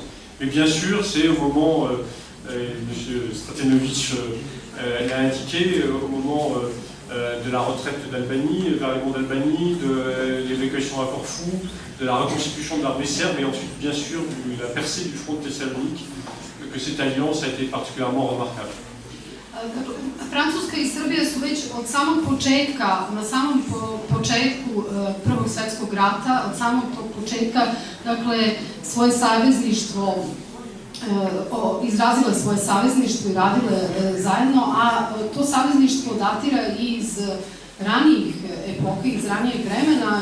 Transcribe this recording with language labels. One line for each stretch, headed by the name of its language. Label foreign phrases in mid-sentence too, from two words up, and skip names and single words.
French: Mais bien sûr, c'est au moment, M. Stratenovic l'a indiqué, au moment de la retraite d'Albanie, vers les monts d'Albanie, de l'évacuation à Corfou, de la reconstitution de l'armée serbe, et ensuite, bien sûr, de la percée du front de Thessalonique, que cette alliance a été particulièrement remarquable.
Serbian: Francuska i Srbija su već od samog početka, na samom početku Prvog svjetskog rata, od samog tog početka, dakle, svoje savezništvo, izrazile svoje savezništvo i radile zajedno, a to savezništvo datira iz ranijih epoka, iz ranijeg vremena.